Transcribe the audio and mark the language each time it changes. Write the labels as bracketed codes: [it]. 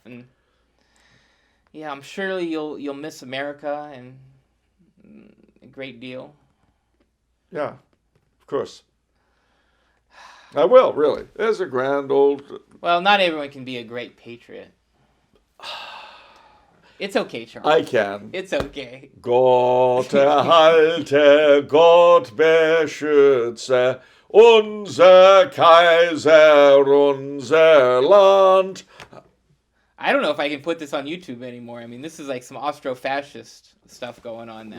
[en] And yeah, I'm sure you'll miss America and a great deal. Yeah, of course. I will, really. There's a grand old... Well, not everyone can be a great patriot. It's okay, Charles. I can. It's okay. [de] Gott erhalte, Gott beschütze, unser Kaiser, unser Land. [en] I don't know if I can put this on YouTube anymore. I mean, this is like some Austro-fascist stuff going on now.